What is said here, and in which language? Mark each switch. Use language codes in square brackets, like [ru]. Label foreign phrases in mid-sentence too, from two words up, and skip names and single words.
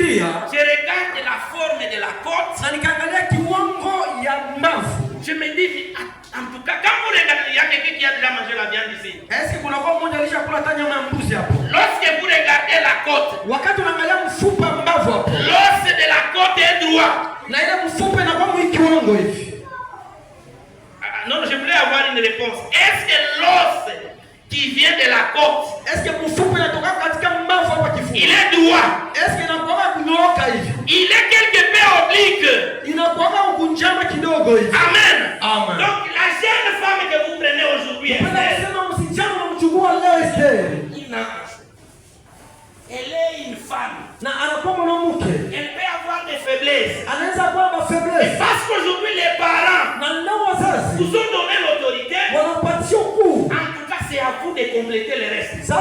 [fr] je regarde la forme de la côte, [sw] na nikaangalia kiwango ya mbavu. [fr] Je me dis, en tout cas, quand vous regardez, il y a quelqu'un qui a déjà mangé la viande ici. Est-ce que [sw] kuna kwa mmoja alishakula tanya ya mbuzi hapo? [fr] Lorsque vous regardez la côte, [sw] Wakati unaangalia mfupa mbavu hapo. [fr] L'os de la côte est droit. [sw] Na ile mfupa inakuwa mkiwango hivi. [fr] Non, je voulais avoir une réponse. Est-ce que l'os qui vient de la côte, est-ce que [sw] mfupa inatoka katika mbavu hapa kifupa? [fr] Il est droit. Est-ce que [sw] inakuwa kunyooka hivi? [fr] Il est quelque peu oblique. [sw] Inakuwa kunjama kidogo hivi. [fr] Amen. Amen. Donc la jeune femme que vous prenez aujourd'hui, elle est une femme. Elle peut avoir des faiblesses. Et parce qu'aujourd'hui les parents vous ont donné l'autorité, en tout cas c'est à vous de compléter le reste.